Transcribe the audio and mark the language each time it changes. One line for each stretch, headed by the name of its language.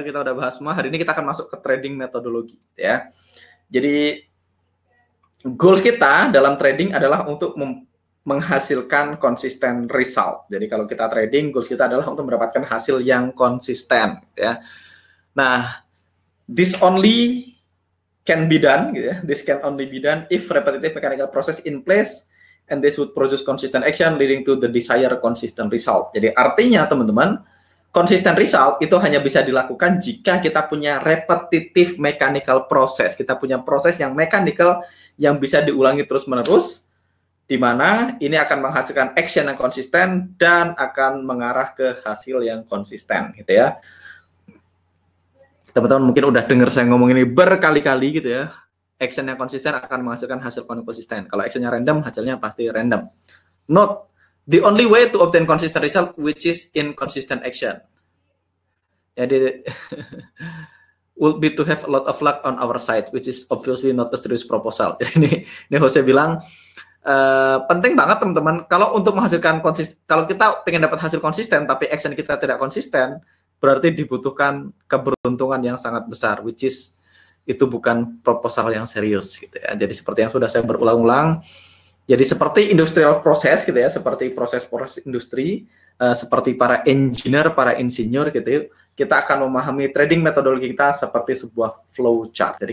Indonesian: Kita udah bahas semua. Hari ini kita akan masuk ke trading metodologi ya. Jadi goal kita dalam trading adalah untuk menghasilkan konsisten result. Jadi kalau kita trading, goal kita adalah untuk mendapatkan hasil yang konsisten ya.
English: Nah, this only can be done gitu ya. This can only be done if repetitive mechanical process in place and this would produce consistent action leading to the desired consistent result.
Indonesian: Jadi artinya teman-teman, consistent result itu hanya bisa dilakukan jika kita punya repetitive mechanical process. Kita punya proses yang mechanical yang bisa diulangi terus-menerus, di mana ini akan menghasilkan action yang konsisten dan akan mengarah ke hasil yang konsisten gitu ya. Teman-teman mungkin udah dengar saya ngomong ini berkali-kali gitu ya. Action yang konsisten akan menghasilkan hasil konsisten. Kalau actionnya random, hasilnya pasti random.
English: Note, the only way to obtain consistent result which is inconsistent action. Jadi would be to have a lot of luck on our side, which is obviously not a serious proposal.
Indonesian: Jadi ini Jose bilang penting banget teman-teman. Kalau untuk menghasilkan kalau kita pengen dapat hasil konsisten tapi action kita tidak konsisten, berarti dibutuhkan keberuntungan yang sangat besar, which is itu bukan proposal yang serius gitu ya. Jadi seperti yang sudah saya berulang-ulang. Jadi seperti industrial process gitu ya, seperti proses-proses industri, seperti para engineer, para insinyur gitu, kita akan memahami trading metodologi kita seperti sebuah flow chart.